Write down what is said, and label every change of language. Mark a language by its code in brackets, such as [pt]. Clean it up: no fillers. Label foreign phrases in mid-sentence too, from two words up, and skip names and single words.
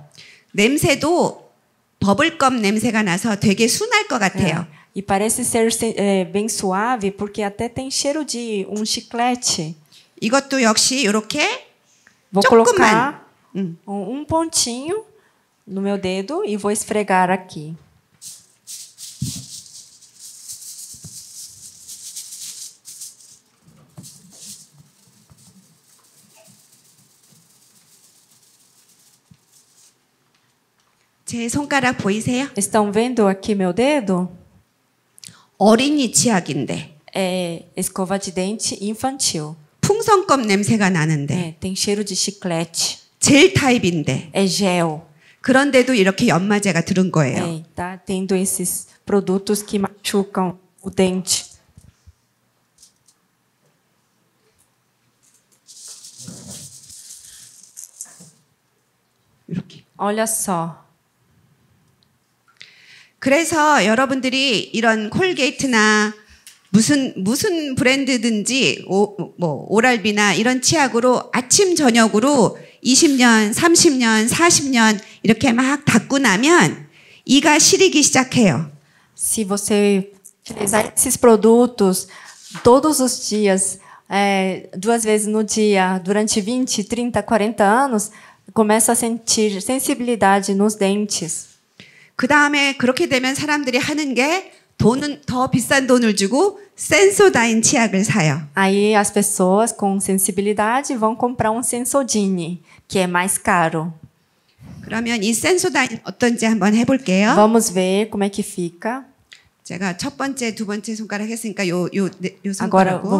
[ko] 냄새도 버블껌 냄새가 나서 되게 순할 것 같아요. [pt] E parece ser bem suave porque até tem cheiro de chiclete. [ko] 이것도 역시 이렇게 [pt] Vou [ko] 조금만. [pt] colocar um pontinho no meu dedo e vou esfregar aqui. [ko] 제 손가락 보이세요? [pt] Estão vendo aqui meu dedo? [ko] 어린이 치약인데 [pt] É escova de dente infantil. [ko] 풍선껌 냄새가 나는데 [pt] Tem cheiro de chiclete. [ko] 젤 타입인데 [pt] É gel. [ko] 그런데도 이렇게 연마제가 들은 거예요. [pt] Tá tendo esses produtos que machucam o dente. [ko] 이렇게. [pt] Olha só. [ko] 그래서 여러분들이 이런 콜게이트나 무슨 브랜드든지 오랄비나 이런 치약으로 아침 저녁으로 20년, 30년, 40년 이렇게 막 닦고 나면 이가 시리기 시작해요. [pt] Se você utilizar esses produtos todos os dias, 2 vezes no dia, durante 20, 30, 40 anos, começa a sentir sensibilidade nos dentes. [ko] 그 다음에 그렇게 되면 사람들이 하는 게 돈은 더 비싼 돈을 주고 센소다인 치약을 사요. [pt] Aí as pessoas com sensibilidade vão comprar um Sensodyne, que é mais caro. [ko] 그러면 이 센소다인 어떤지 한번 해볼게요. [pt] Vamos ver como é que fica. [ko] 제가 첫 번째, 두 번째 손가락 했으니까 요 [pt] Agora [ko] 손가락으로.